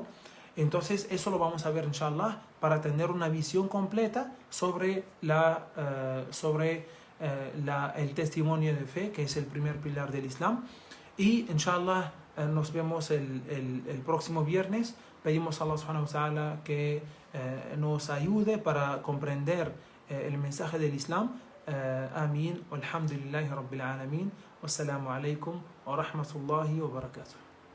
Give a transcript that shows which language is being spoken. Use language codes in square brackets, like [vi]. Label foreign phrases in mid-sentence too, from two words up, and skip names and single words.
[es] Entonces eso lo vamos a ver inshallah para tener una visión completa sobre el testimonio de fe, que es el primer pilar del Islam. Y inshallah nos vemos el próximo viernes. Pedimos a Allah [ar] سبحانه وتعالى [es] que nos ayude para comprender el mensaje del Islam. Amén. [ar] الحمد لله رب العالمين. والسلام عليكم ورحمة الله وبركاته.